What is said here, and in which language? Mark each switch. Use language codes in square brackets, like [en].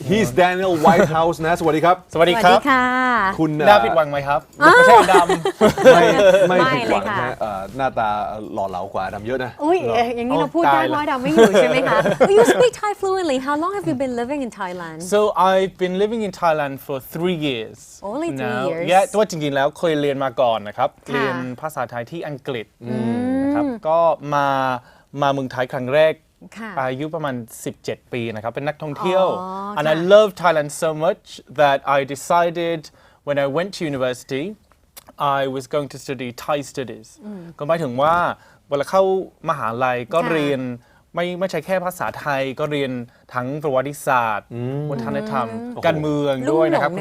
[en] He's Daniel Whitehouse [th] นะสวัสดีครับ สวัสดีครับ ค่ะ คุณ น่าผิดหวังไหมครับไม่ใช่ดำ ไม่ผิดหวัง ไม่เลยค่ะ นะหน้าตาหล่อเหลากว่าดำเยอะนะ อุ้ยอย่างนี้เราพูดได้ว่าดำไม่อยู่ใช่ไหมคะ [en] You speak Thai fluently How long have you been living in Thailand So I've been living in Thailand for 3 years Only 3 years [th] Yeah ตัวจริงๆแล้วเคยเรียนมาก่อนนะครับเรียนภาษาไทยที่อังกฤษนะครับก็มาเมืองไทยครั้งแรกอายุประมาณ17 ปีนะครับเป็นนักท่องเที่ยว [en] and I love Thailand so much that I decided when I went to university I was going to study Thai studies [th] ก็หมายถึงว่าเวลาเข้ามหาลัยก็เรียนไม่ใช่แค่ภาษาไทยก็เรียนทั้งประวัติศาสตร์วัฒนธรรมการเมืองด้วยนะครับ